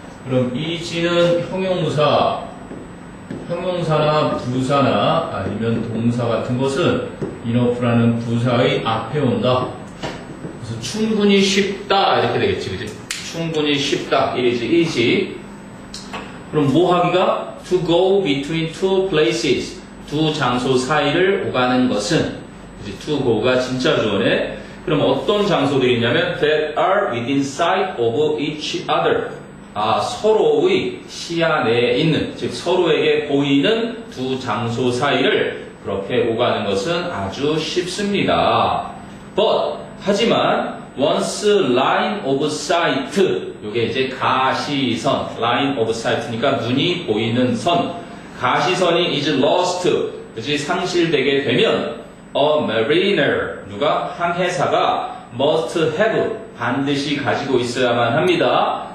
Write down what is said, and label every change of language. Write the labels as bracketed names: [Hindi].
[Korean] 그럼 easy는 형용사나 부사나 아니면 동사 같은 것은 enough라는 부사의 앞에 온다. 그래서 충분히 쉽다 이렇게 되겠지, 그지? 충분히 쉽다. [English] It is easy. [Korean] 그럼 뭐 하기가? [English] To go between two places. [Korean] 두 장소 사이를 오가는 것은, 그지? To go가 진짜 주어네. 그럼 어떤 장소들이 있냐면 [English] that are within sight of each other. [Korean] 서로의 시야 내에 있는, 즉 서로에게 보이는 두 장소 사이를 그렇게 오가는 것은 아주 쉽습니다. But 하지만 [English] once line of sight, [Korean] 이게 이제 가시선, line of sight니까 눈이 보이는 선, 가시선이 [English] is lost, [Korean] 그치 상실되게 되면 [English] a mariner, [Korean] 누가 항해사가 [English] must have, [Korean] 반드시 가지고 있어야만 합니다.